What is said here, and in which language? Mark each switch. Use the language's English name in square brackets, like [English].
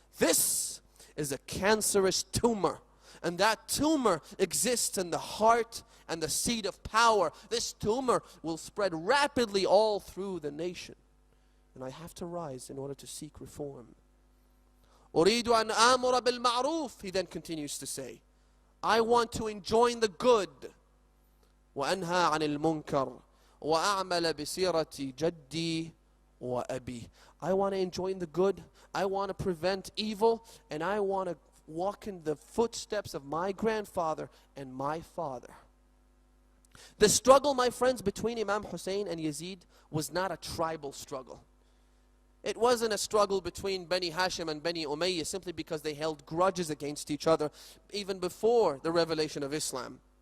[English] This is a cancerous tumor. And that tumor exists in the heart and the seat of power. This tumor will spread rapidly all through the nation. And I have to rise in order to seek reform. [Arabic] أريد أن آمر بالمعروف, [English] he then continues to say. I want to enjoin the good. [Arabic] وأنهى عن المنكر وأعمل بسيرة جدي وأبي. [English] I want to enjoin the good. I want to prevent evil. And I want to walk in the footsteps of my grandfather and my father. The struggle, my friends, between Imam Hussain and Yazid was not a tribal struggle. It wasn't a struggle between Bani Hashim and Bani Umayyah simply because they held grudges against each other even before the revelation of Islam.